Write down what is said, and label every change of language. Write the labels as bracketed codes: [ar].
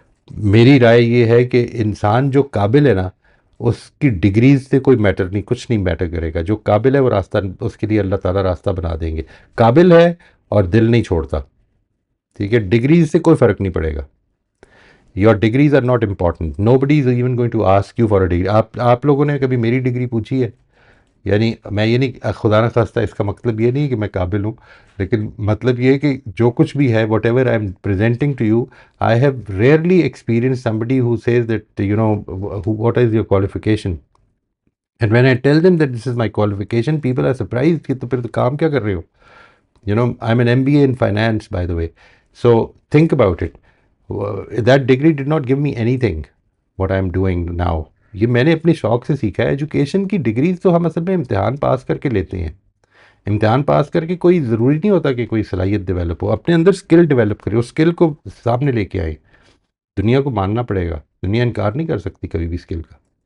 [ur] میری رائے یہ ہے کہ انسان جو قابل ہے نا, اس کی ڈگریز سے کوئی میٹر نہیں, کچھ نہیں میٹر کرے گا. جو قابل ہے وہ راستہ, اس کے لیے اللہ تعالیٰ راستہ بنا دیں گے. قابل ہے اور دل نہیں چھوڑتا, ٹھیک ہے. ڈگریز سے کوئی فرق نہیں پڑے گا. [en] Your degrees are not important. Nobody is even going to ask you for a degree. [ur] آپ لوگوں نے کبھی میری ڈگری پوچھی ہے؟ یعنی میں یہ نہیں, خدا نہ خواستہ اس کا مطلب یہ نہیں کہ میں قابل ہوں, لیکن مطلب یہ ہے کہ جو کچھ بھی ہے [en] whatever I am presenting to you, I have rarely experience somebody who says that you know what is your qualification, and when I tell them that this is my qualification, people are surprised [ur] کہ تو پھر کام کیا کر رہے ہو. [en] I'm an MBA in finance by the way, so think about it. That degree did not give me anything what I am doing now. [ur] یہ میں نے اپنے شوق سے سیکھا ہے. ایجوکیشن کی ڈگریز تو ہم اصل میں امتحان پاس کر کے لیتے ہیں. امتحان پاس کر کے کوئی ضروری نہیں ہوتا کہ کوئی صلاحیت ڈیولپ ہو. اپنے اندر اسکل ڈیولپ کرے, اس اسکل کو سامنے لے کے آئے. دنیا کو ماننا پڑے گا, دنیا انکار نہیں کر سکتی کبھی بھی اسکل کا.